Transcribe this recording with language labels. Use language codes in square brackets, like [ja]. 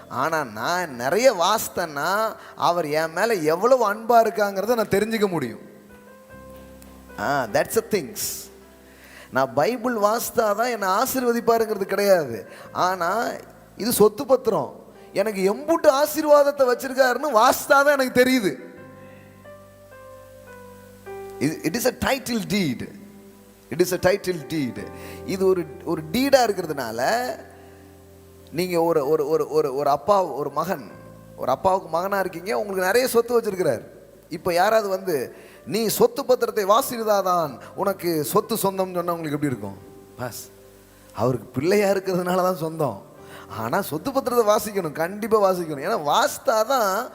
[ta] ஆனால் நான் நிறைய வாசித்தேன்னா அவர் என் மேலே எவ்வளவு அன்பாக இருக்காங்கிறத நான் தெரிஞ்சுக்க முடியும். [en] That's a things. [ta] நான் பைபிள் வாசித்தா தான் என்னை ஆசீர்வதிப்பாருங்கிறது கிடையாது. ஆனால் இது சொத்து பத்திரம், எனக்கு எம்புட்டு ஆசீர்வாதத்தை வச்சிருக்காருன்னு வாசித்தாதான் எனக்கு தெரியுது. [en] It is a title deed. It is a title deed. [ta] இது ஒரு டீடா இருக்கிறதுனால நீங்க ஒரு அப்பா ஒரு மகன், ஒரு அப்பாவுக்கு மகனா இருக்கீங்க, உங்களுக்கு நிறைய சொத்து வச்சிருக்கிறார். இப்போ யாராவது வந்து நீ சொத்து பத்திரத்தை வாசித்தாதான் உனக்கு சொத்து சொந்தம்னு சொன்னா உங்களுக்கு எப்படி இருக்கும்? பாஸ், அவருக்கு பிள்ளையா இருக்கிறதுனால தான் சொந்தம். ஆனால் சொத்து பத்திரத்தை வாசிக்கணும், கண்டிப்பாக வாசிக்கணும். ஏன்னா வாசித்தாதான்